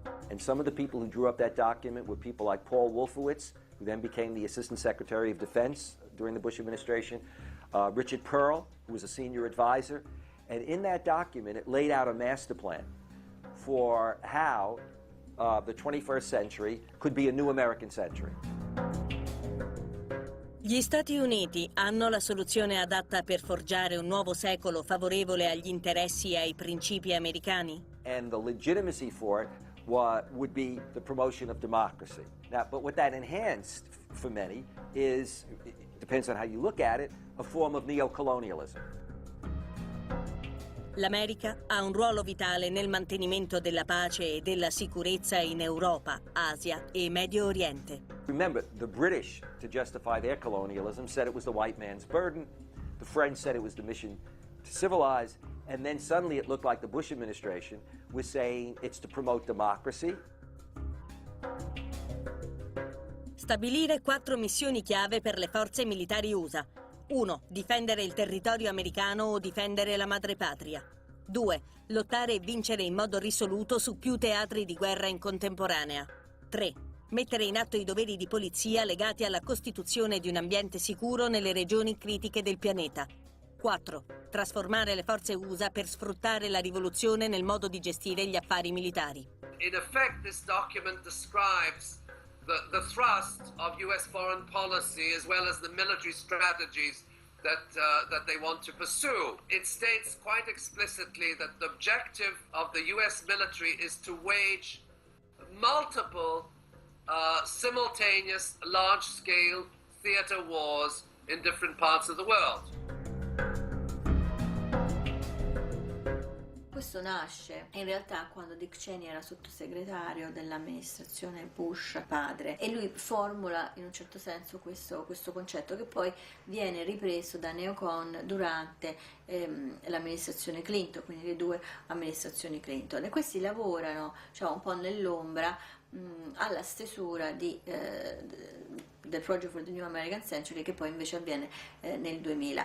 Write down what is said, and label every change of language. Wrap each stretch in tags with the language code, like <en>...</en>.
<en>And some of the people who drew up that document were people like Paul Wolfowitz, who then became the Assistant Secretary of Defense during the Bush administration, Richard Pearl, who was a senior advisor. And in that document, it laid out a master plan for how the 21st century could be a new American century.</en> <it>Gli Stati Uniti hanno la soluzione adatta per forgiare un nuovo secolo favorevole agli interessi e ai principi americani?</it> <en>And the legitimacy for it would be the promotion of democracy. Now, but what that enhanced for many is, it depends on how you look at it, a form of neocolonialism.</en> <it>L'America ha un ruolo vitale nel mantenimento della pace e della sicurezza in Europa, Asia e Medio Oriente.</it> <en>Remember, the British, to justify their colonialism, said it was the white man's burden. The French said it was the mission to civilize. And then suddenly it looked like the Bush administration was saying it's to promote democracy.</en> <it>Stabilire 4 missioni chiave per le forze militari USA. 1. Difendere il territorio americano o difendere la madrepatria. 2. Lottare e vincere in modo risoluto su più teatri di guerra in contemporanea. 3. Mettere in atto i doveri di polizia legati alla costituzione di un ambiente sicuro nelle regioni critiche del pianeta. 4. Trasformare le forze USA per sfruttare la rivoluzione nel modo di gestire gli affari militari.</it> <en>In effect, this document describes the thrust of U.S. foreign policy as well as the military strategies that they want to pursue. It states quite explicitly that the objective of the U.S. military is to wage multiple simultaneous large-scale theater wars in different parts of the world.</en> <it>Questo nasce in realtà quando Dick Cheney era sottosegretario dell'amministrazione Bush padre e lui formula in un certo senso questo concetto che poi viene ripreso da neocon durante l'amministrazione Clinton, quindi le 2 amministrazioni Clinton, e questi lavorano un po' nell'ombra alla stesura del Project for the New American Century, che poi invece avviene nel 2000.</it>